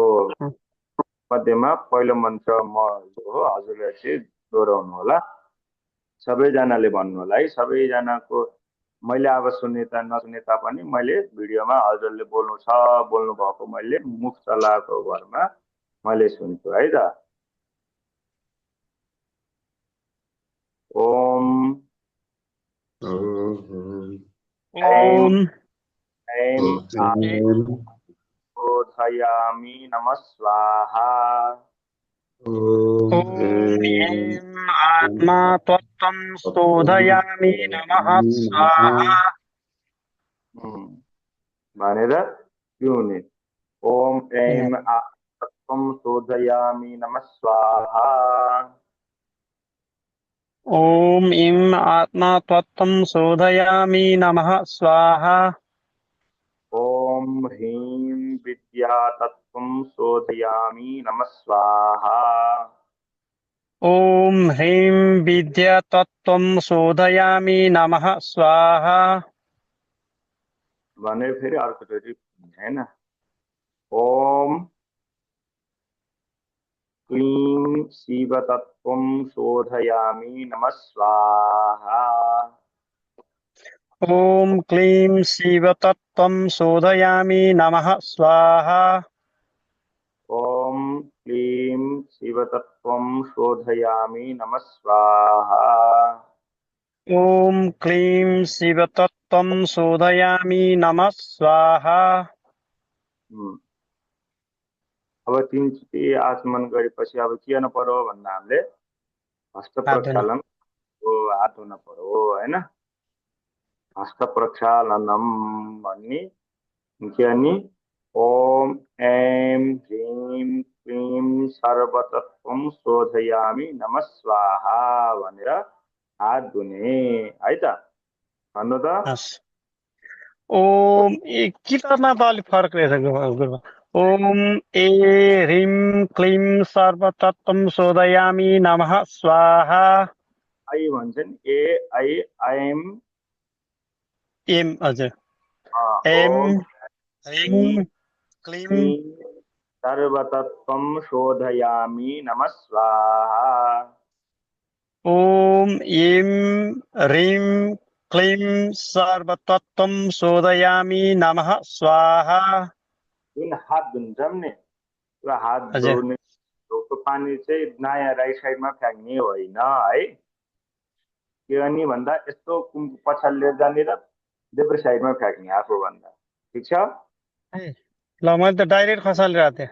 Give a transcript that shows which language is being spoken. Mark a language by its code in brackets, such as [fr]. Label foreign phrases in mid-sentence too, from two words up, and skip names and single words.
[ne] मध्येमा पहिलो मन्त्र म हो, हजुरले चाहिँ दोहोऱ्याउनु होला। सबैजनाले भन्नु होला है। सबैजनाको मैले अब सुन्ने नसुन्ने तापनि मैले भिडियोमा हजुरले बोल्नु भएको मैले मुख चलाएको भरमा मैले सुन्छु है त। [sa] ओम बोधयामि नमः स्वाहा। आत्मा तत्त्वं शोधयामि नमः स्वाहा [ne] भनेर पिउने। [sa] ओम ऐं तत्त्वं शोधयामि नमः स्वाहा। ओम ऐं आत्मा तत्त्वं शोधयामि नमः स्वाहा। ओम ह्रीं विद्या तत्त्वं शोधयामि नमः स्वाहा। ॐ ह्रीं विद्यातत्त्वं शोधयामि नमः स्वाहा। [ne] भने फेरि अर्कोचोटि हैन। [sa] ओम क्लीं शिवतत्त्वं शोधयामि नमः स्वाहा। ॐ क्लीं शिवतत्त्वं शोधयामि नमः स्वाहा। ओम क्लीं शिवतत्त्वं शोधयामि नमः स्वाहा। ॐ क्लीं शिवतत्त्वं शोधयामि नमः स्वाहा। [ne] अब तीनचोटि आचमन गरेपछि अब के गर्नु पर्यो भन्दा हामीले हस्त हात धुनु। प्रक्षालन हात धुन पर्यो हैन। [sa] हस्त प्रक्षालनम [ne] भन्ने के अनि [sa] ओम ऐं ह्रीं क्लीं सर्वतत्त्वं शोधयामि नमः स्वाहा [ne] भनेर हात धुने है त। भन्नु त। हस्। ओम किताबमा त अलिक फरक रहेछ गुरुबा। [sa] ओम ए ह्रीं क्लीं सर्वतत्त्वं शोधयामि नमः स्वाहा। [ne] आई भन्छ नि ए आई एम एम हजुर। एम [sa] ओम ह्रीं क्लीं क्लीं सर्वतत्त्वं शोधयामि नमः स्वाहा। ओम एम ह्रीं क्लीं सर्वतत्त्वं शोधयामि नमः स्वाहा। [ne] जुन हात धुन्छौँ नि त्यो हात हजुर धुने ढोकको पानी चाहिँ नयाँ [en] right side ma [ne] फ्याँक्ने होइन है। के अनि भन्दा यस्तो पछाडि जाने र देब्रे साइडमा फ्याँक्ने आफूभन्दा। ठिक छ। ए, ल मैले त डाइरेक्ट खसालिरहेको थिएँ।